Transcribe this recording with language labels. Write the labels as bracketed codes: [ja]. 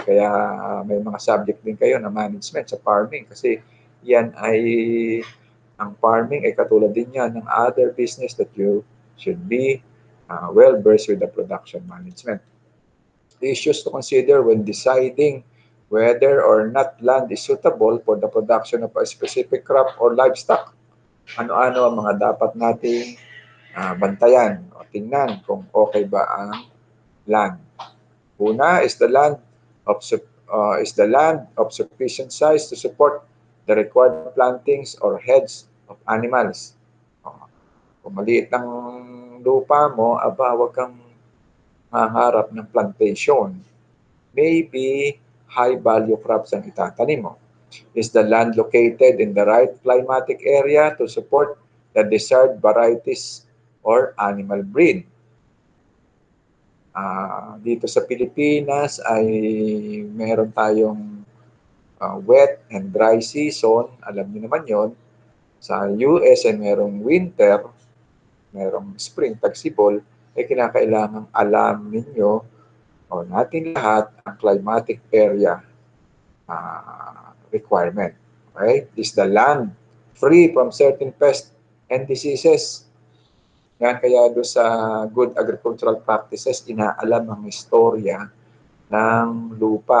[tl] Kaya may mga subject din kayo na management sa farming kasi yan ay ang farming ay katulad din yan ng [en] other business that you should be well versed with the production management. Issues to consider when deciding whether or not land is suitable for the production of a specific crop or livestock. [tl] Ano-ano ang mga dapat nating bantayan o tingnan kung okay ba ang land. [en] Una is the land of sufficient size to support the required plantings or heads of animals. [tl] Kung maliit ng lupa mo, huwag kang haharap ng plantation. [en] Maybe high-value crops [tl] ang itatanim mo. [en] Is the land located in the right climatic area to support the desired varieties or animal breed? [tl] Dito sa Pilipinas ay meron tayong wet and dry season. Alam niyo naman yon. Sa US ay merong winter, merong spring, tagsibol, ay kinakailangang alam ninyo o natin lahat ang climatic area requirement. Okay? [en] Is the land free from certain pests and diseases? [tl] Yan, kaya doon sa good agricultural practices, inaalam ang istorya ng lupa.